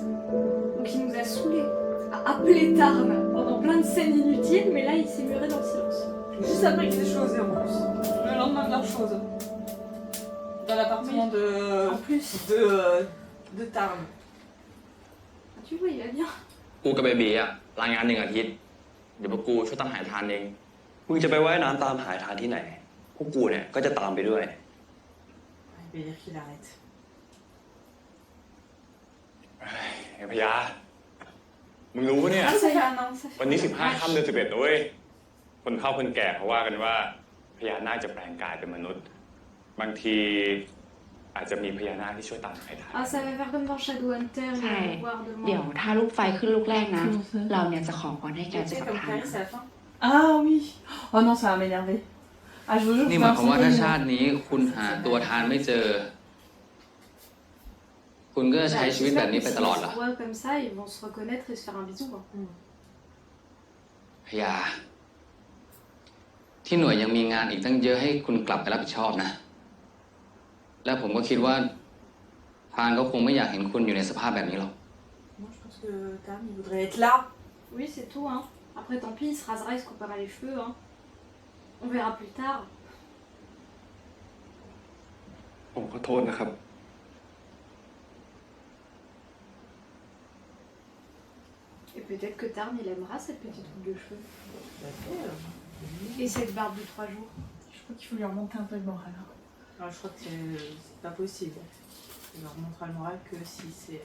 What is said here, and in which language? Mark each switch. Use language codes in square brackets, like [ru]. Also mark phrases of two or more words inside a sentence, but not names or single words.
[fr] Donc il nous a saoulés. A appelé Tarn pendant plein de scènes inutiles, mais là il s'est muré dans le silence. Juste après qu'ils aient choisi en plus. Le lendemain de leur chose. Dans l'appartement de. En plus. De Tarn. Tu vois, il va bien. [th] กูกับเบบีอะรายงาน1 อาทิตย์ เดี๋ยวพวกกูช่วยตามหาทานเอง มึงจะไปว่ายน้ำตามหาทานที่ไหน พวกกูเนี่ยก็จะตามไปด้วย [fr] Il va dire qu'il arrête. [th] ไอ้พญามึงรู้ปะเนี่ย [fr] Ah, ça fait un an, ça fait [th] วันนี้15 ค่ำเดือน 11นะเว้ย คนเฒ่าคนแก่เขาว่ากันว่าพญานาคจะแปลงกายเป็นมนุษย์ บางทีอาจจะมีพญานาคที่ช่วยตามให้ทัน [fr] Ah, ça va faire comme dans Shadowhunter, il [th] ใช่ [fr] va pouvoir [th] เดี๋ยว [fr] demander. [th] ถ้าลูกไฟขึ้นลูกแรกนะ เราเนี่ยจะขอพรให้แก [fr] Tu [th] เจอ [fr] sais, [th] กับ [fr] comme [th] ทาน [fr] Clarisse à la fin. Ah oui. Oh non, ça va m'énerver. Ah, je vous jure, [th] นี่หมายความว่าถ้าชาตินี้คุณหาตัวทานไม่เจอ คุณก็จะใช้ชีวิตแบบนี้ไปตลอดเหรอ [fr] S'ils se voient comme ça, ils vont se reconnaître et se faire un bisou. Hein. [th] พญาที่หน่วยยังมีงานอีกตั้งเยอะให้คุณกลับไปรับผิดชอบนะ และผมก็คิดว่าพานก็คงไม่อยากเห็นคุณอยู่ในสภาพแบบนี้หรอก [fr] Moi, je pense que Tarn, il voudrait être là. Oui, c'est tout. Hein. Après, tant pis, il se rasera, il se coupera les cheveux. Hein. On verra plus tard. [th] ผมขอโทษนะครับ [fr] Et peut-être que Tarn, il aimera cette petite coupe de cheveux. Et cette barbe de 3 jours. Je crois qu'il faut lui remonter un peu le moral. Hein. Alors, je crois que c'est pas possible. Il leur montrera le moral que si c'est.